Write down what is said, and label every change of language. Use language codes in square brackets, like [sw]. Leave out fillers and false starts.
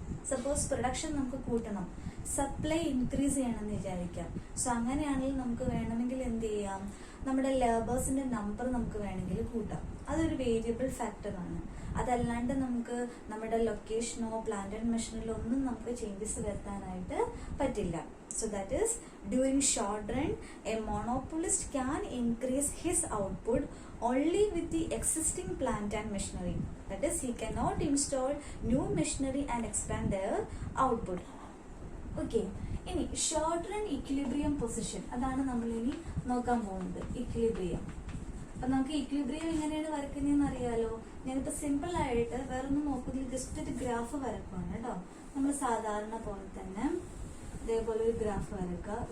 [ml] Suppose production നമുക്ക് കൂട്ടണം, supply increase ചെയ്യണമെന്ന് വിചാരിക്കാം. സോ അങ്ങനെയാണെങ്കിൽ നമുക്ക് വേണമെങ്കിൽ എന്ത് ചെയ്യാം, നമ്മുടെ ലേബേഴ്സിന്റെ നമ്പർ നമുക്ക് വേണമെങ്കിൽ കൂട്ടാം. അതൊരു വേരിയബിൾ ഫാക്ടറാണ്. അതല്ലാണ്ട് നമുക്ക് നമ്മുടെ ലൊക്കേഷനോ പ്ലാന്റ് ആൻഡ് മെഷീനറിലോ ഒന്നും നമുക്ക് ചേഞ്ചസ് വരുത്താനായിട്ട് പറ്റില്ല. [en] So that is, during short run, a monopolist can increase his output only with the existing plant and machinery. That is, he cannot install new machinery and expand their output. Okay. [ml] ഇനി short run equilibrium position, അതാണ് നമ്മൾ ഇനി നോക്കാൻ പോകുന്നത്. Equilibrium. അപ്പൊ നമുക്ക് equilibrium എങ്ങനെയാണ് വരയ്ക്കുന്നതെന്ന് അറിയാലോ. ഞാനിപ്പോ സിമ്പിൾ ആയിട്ട് വേറെ ഒന്നും നോക്കുന്നില്ല, ജസ്റ്റ് ഒരു ഗ്രാഫ് വരക്കുവാണ് കേട്ടോ. നമ്മൾ സാധാരണ പോലെ തന്നെ ഇതേപോലെ ഒരു ഗ്രാഫ് വരക്കുക.